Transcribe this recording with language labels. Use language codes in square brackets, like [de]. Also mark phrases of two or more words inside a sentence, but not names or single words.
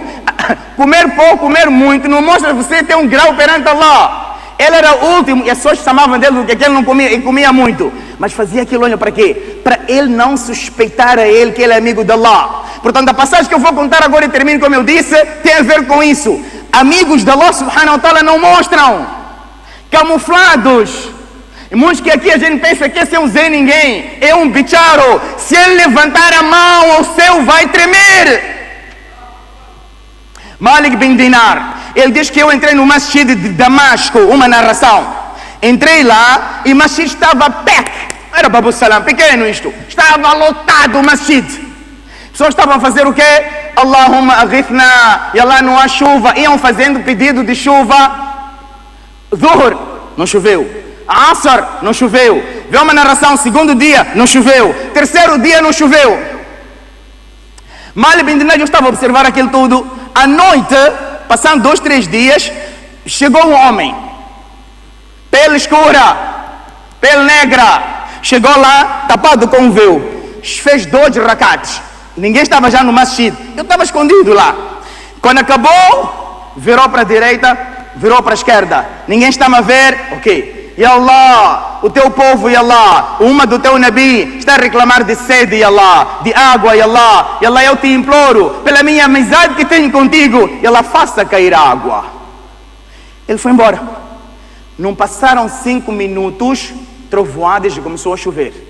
[pt] Comer pouco, comer muito, não mostra que você tem um grau perante Allah. Ele era o último e as pessoas chamavam dele porque ele não comia e comia muito. Mas fazia aquilo, olha, para quê? Para ele não suspeitar a ele que ele é amigo de Allah. Portanto, a passagem que eu vou contar agora e termino como eu disse, tem a ver com isso. Amigos de Allah [ar] سبحانه وتعالى [pt] não mostram. Camuflados. E muitos que aqui a gente pensa que esse é um Zé Ninguém. É um bicharo. Se ele levantar a mão, o céu vai tremer. Malik bin Dinar, ele diz que eu entrei no masjid de Damasco, uma narração. Entrei lá e o masjid estava pack. Era Babu Salam, pequeno isto. Estava lotado o masjid. Pessoas estavam a fazer o quê? [ar] اللهم أغثنا, [pt] e Allah não há chuva. Iam fazendo pedido de chuva. Zuhr, não choveu. Asr, não choveu. Vê uma narração, segundo dia, não choveu. Terceiro dia, não choveu. Malik bin Dinar, eu estava a observar aquilo tudo. À noite, passando 2, 3 dias, chegou um homem, pele escura, pele negra, chegou lá, tapado com um véu, fez 2 rakats, ninguém estava já no masjid, eu estava escondido lá. Quando acabou, virou para a direita, virou para a esquerda, ninguém estava a ver, ok. [ar] يا الله, [pt] o teu povo, [ar] يا الله, [pt] uma do teu Nabi está a reclamar de sede, [ar] يا الله, [pt] de água, [ar] يا الله. يا الله, [pt] eu te imploro, pela minha amizade que tenho contigo, [ar] يا الله, [pt] faça cair água. Ele foi embora. Não passaram 5 minutos, trovoadas e começou a chover.